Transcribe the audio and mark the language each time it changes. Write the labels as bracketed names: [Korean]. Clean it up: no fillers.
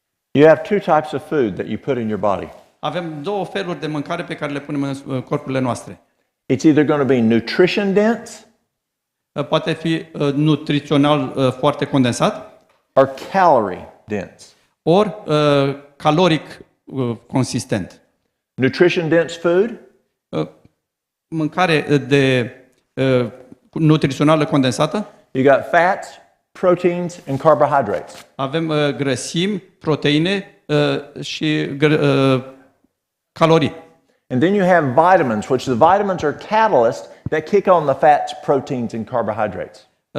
[English] You have two types of food that you put in your body. [Romanian] Avem două feluri de mâncare pe care le punem în corpurile noastre. [English] It's either going to be nutrition dense [Romanian] Poate fi nutrițional foarte condensat [English] or calorie dense. [Romanian] ori caloric consistent. [English] Nutrition dense food [Romanian] Mâncare de nutrițională condensată. [English] You got fats, proteins, and carbohydrates. [Romanian] Avem grăsimi, proteine și calorii. [English] And then you have vitamins, which the vitamins are catalysts that kick on the fats, proteins, and carbohydrates.